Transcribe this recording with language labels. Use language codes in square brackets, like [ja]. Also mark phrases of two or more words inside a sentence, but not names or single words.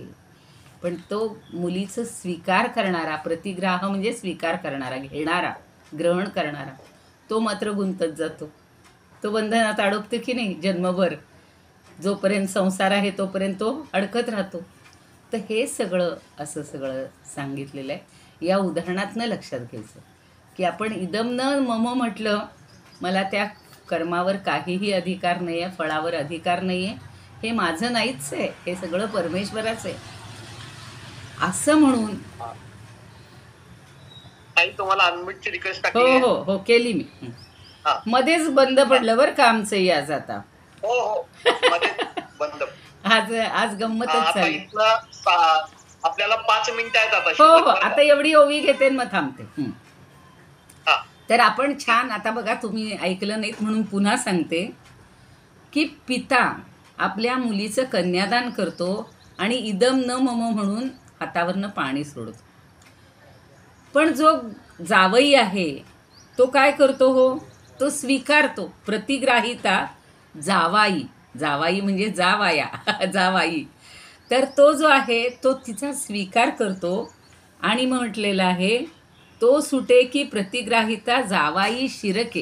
[mr] पण तो मुलीचं स्वीकार करणारा, प्रतिग्राह म्हणजे स्वीकार करणारा, घेणारा, ग्रहण करणारा, तो मात्र गुंतत जातो. तो बंधनात अडकतो की नाही जन्मभर, जोपर्यंत संसार आहे तोपर्यंत तो अडकत राहतो. तर हे सगळं असं सगळं सांगितलेलं आहे. या उदाहरणातनं लक्षात घ्यायचं की आपण [sa] इदम न मम [mr] म्हटलं, मला त्या कर्मावर काहीही अधिकार नाही आहे, फळावर अधिकार नाही आहे, हे माझं नाहीच आहे, हे सगळं परमेश्वराचं आहे असं म्हणून. ताई तुम्हाला [en] unmuteची request [mr] हो टाकली आहे. हो हो केली मी. हा. मध्येच बंद पडलं बरं का आमचंही आज. आता हो हो मध्ये बंद. आज गंमतच आता झाली. इथनं आपल्याला 5 मिनिटं आहेत आता हो शिल्लक हो बरं का? आता एवढी ओवी घेते आणि मग थांबते. हा. तर आपण छान, आता बघा तुम्ही ऐकलं नाहीत म्हणून पुन्हा सांगते की पिता आपल्या मुलीचं कन्यादान करतो आणि [sa] इदम न मम [mr] म्हणून हातावरनं पाणी सोडतो. पण जो जावई आहे तो काय करतो हो, तो स्वीकारतो. प्रतिग्राहिता जावाई, जावाई म्हणजे जावाया जावाई. तर तो जो आहे तो तिचा स्वीकार करतो आणि म्हटलेलं आहे तो सुटे की प्रतिग्राहिता जावाई शिरके.